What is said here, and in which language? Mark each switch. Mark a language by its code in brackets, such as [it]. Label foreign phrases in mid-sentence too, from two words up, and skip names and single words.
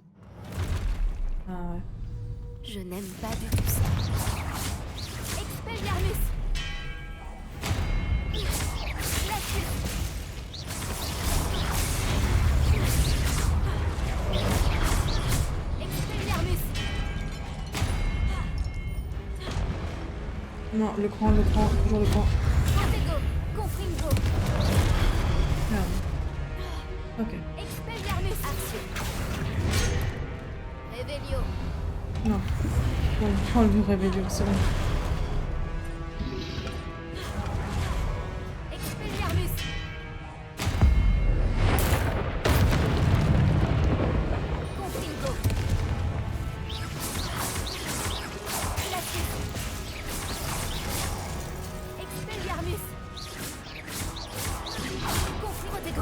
[fr] Ah ouais. Je n'aime pas du tout ça. Expelliarmus. Expelliarmus. Non, le grand, toujours le grand. Protego. Confringo. Merde. Ok. Expelliarmus. Action. Revelio. Non. Bon, prends le réveillon, c'est bon. Expelliarmus. Confringo. Glacius. Expelliarmus. Protego.